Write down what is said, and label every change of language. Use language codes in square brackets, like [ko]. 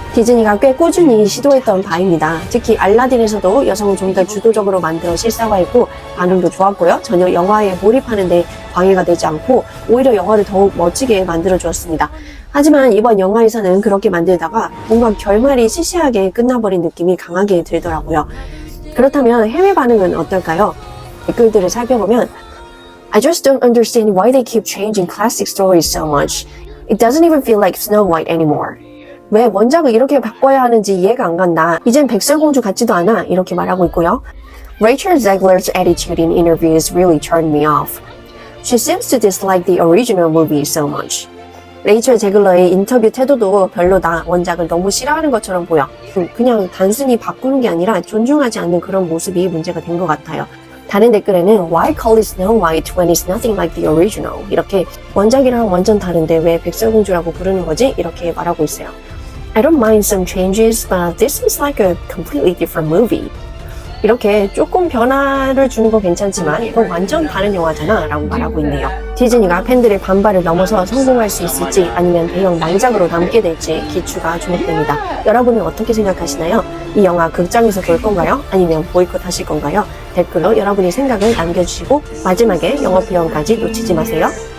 [ko] 디즈니가 꽤 꾸준히 시도했던 바입니다. 특히 알라딘에서도 여성을 좀 더 주도적으로 만들어 실사화했고 반응도 좋았고요. 전혀 영화에 몰입하는데 방해가 되지 않고 오히려 영화를 더욱 멋지게 만들어 주었습니다. 하지만 이번 영화에서는 그렇게 만들다가 뭔가 결말이 시시하게 끝나버린 느낌이 강하게 들더라고요. 그렇다면 해외 반응은 어떨까요? 댓글들을 살펴보면 [en] I just don't understand why they keep changing classic stories so much. It doesn't even feel like Snow White anymore. [ko] 왜 원작을 이렇게 바꿔야 하는지 이해가 안 간다. 이젠 백설공주 같지도 않아. 이렇게 말하고 있고요. [en] Rachel Zegler's attitude in interviews really turned me off. She seems to dislike the original movie so much. [ko] 레이첼 제글러의 인터뷰 태도도 별로다. 원작을 너무 싫어하는 것처럼 보여. 그냥 단순히 바꾸는 게 아니라 존중하지 않는 그런 모습이 문제가 된 것 같아요. 다른 댓글에는 [en] Why call it Snow White when it's nothing like the original? [ko] 이렇게 원작이랑 완전 다른데 왜 백설공주라고 부르는 거지? 이렇게 말하고 있어요. [en] I don't mind some changes, but this is like a completely different movie. [ko] 이렇게 조금 변화를 주는 건 괜찮지만 이건 완전 다른 영화잖아 라고 말하고 있네요. 디즈니가 팬들의 반발을 넘어서 성공할 수 있을지 아니면 대형 낭작으로 남게 될지 기추가 주목됩니다. 여러분은 어떻게 생각하시나요? 이 영화 극장에서 볼 건가요? 아니면 보이콧 하실 건가요? 댓글로 여러분의 생각을 남겨주시고 마지막에 영어표현까지 놓치지 마세요.